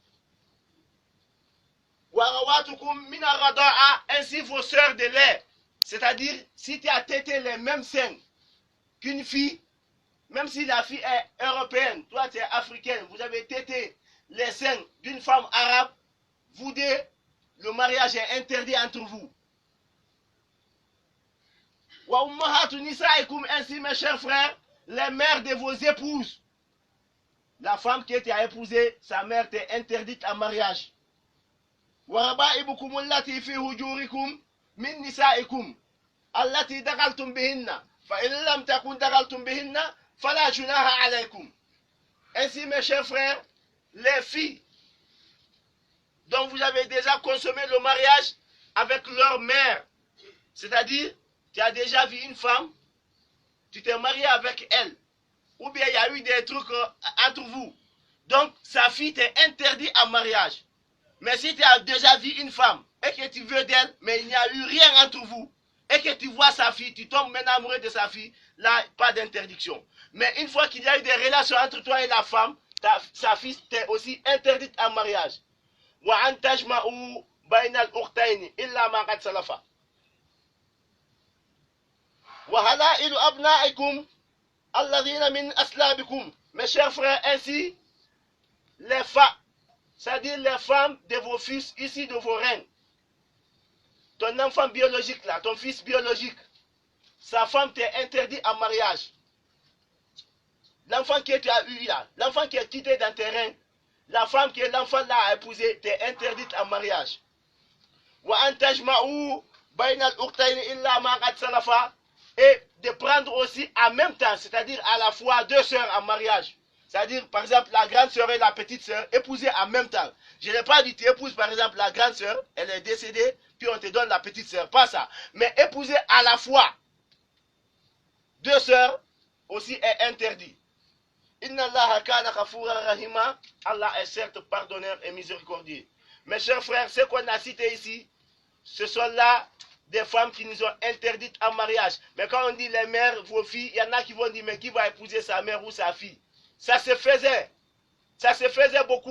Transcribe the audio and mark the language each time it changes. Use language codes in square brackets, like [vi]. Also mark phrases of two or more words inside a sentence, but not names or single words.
[ar] وأخواتكم من الرضاعة, [fr] ainsi vos sœurs de lait, c'est-à-dire si tu as tété les mêmes seins qu'une fille, même si la fille est européenne, toi tu es africaine, vous avez tété les seins d'une femme arabe, vous deux, le mariage est interdit entre vous. [ar] وأمهات نسائكم, [fr] ainsi mes chers frères, les mères de vos épouses. La femme qui était épousée, sa mère t'est interdite en mariage. [ar] وربائبكم اللاتي في حجوركم من نسائكم اللاتي دخلتم بهن فإن لم تكونوا دخلتم بهن فلا جناح عليكم. [fr] Ainsi mes chers frères, les filles dont vous avez déjà consommé le mariage avec leur mère, c'est-à-dire tu as déjà vu une femme, tu t'es marié avec elle, ou bien il y a eu des trucs entre vous, donc sa fille t'est interdite en mariage. Mais si tu as déjà vu une femme et que tu veux d'elle, mais il n'y a eu rien entre vous, et que tu vois sa fille, tu tombes maintenant amoureux de sa fille, là, pas d'interdiction. Mais une fois qu'il y a eu des relations entre toi et la femme, sa fille t'est aussi interdite en mariage. [ar] وأن تجمعوا بين الأختين إلا ما قد سلف. وحلائل أبنائكم الذين من أصلابكم. [fr] Mes chers frères, ainsi les femmes, c'est-à-dire les femmes de vos fils ici de vos reines. Ton enfant biologique là, ton fils biologique, sa femme t'est interdit en mariage. L'enfant que tu as eu là, l'enfant qui est quitté dans tes reins, la femme que l'enfant là a épousée t'est interdite en mariage. [ar] وأن تجمعوا بين الأختين إلا ما قد سلف, [fr] et de prendre aussi en même temps, c'est-à-dire à la fois deux sœurs en mariage. C'est-à-dire, par exemple, la grande sœur et la petite sœur, épouser en même temps. Je n'ai pas dit tu épouses, par exemple, la grande sœur, elle est décédée, puis on te donne la petite sœur. Pas ça. Mais épouser à la fois deux sœurs aussi est interdit. [ar] إن الله كان غفورا رحيما. [fr] Allah est certes pardonneur et miséricordieux. Mes chers frères, ce qu'on a cité ici, ce sont là des femmes qui nous ont interdites en mariage. Mais quand on dit les mères, vos filles, il y en a qui vont dire, mais qui va épouser sa mère ou sa fille? Ça se faisait. Ça se faisait beaucoup.